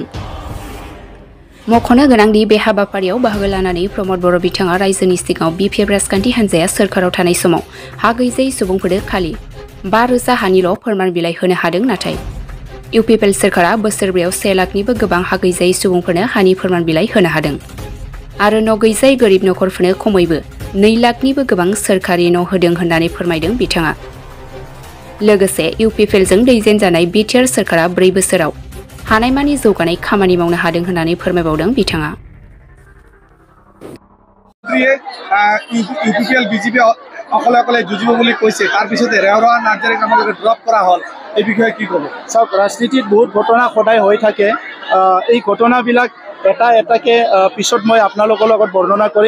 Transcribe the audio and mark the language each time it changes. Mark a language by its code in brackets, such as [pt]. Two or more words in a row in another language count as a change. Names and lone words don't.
[brx] मख'नो गोनांदि बे हाबाफारियाव बाहागो लानानै प्रमद बर' बिथाङा रायजोनि सिगाङाव बिपिएफ राजखान्थि हान्जाया सोरखाराव थानाय समाव हा गैजायै सुबुंफोरनो खालि 5,000 हानिल' फोरमान बिलाइ होनो हादों, नाथाय इउपिपिएल सोरखारा बोसोरब्रैयाव 1 लाखनिबो गोबां हा गैजायै सुबुंफोरनो हानि फोरमान बिलाइ होनो हादों आरो न' गैजायै गोरिब नखरफोरनो खमैबो 2 लाखनिबो गोबां सोरखारि न' होदों होननानै फोरमायदों बिथाङा। लोगोसे इउपिपिएलजों दैदेनजानाय बिटिआर सोरखारा 4 बोसोराव हानायमानि जौगानाय खामानि मावनो हादों होननानै फोरमायबावदों बिथाङा। [as] ইউপিপিএল বিজেপি অকলে অকলে যুঁজিব বুলি কৈছে, তাৰ পিছতে ৰেওৰা নাৰ্জাৰীক আমালোকে ড্ৰপ কৰা হ'ল, এই বিষয়ে কি ক'ব? চাওক, ৰাজনীতিত বহুত ঘটনা সদায় হৈ থাকে। এই ঘটনাবিলাক এটা এটাকে পিছত মই আপোনালোকৰ লগত বৰ্ণনা কৰিম।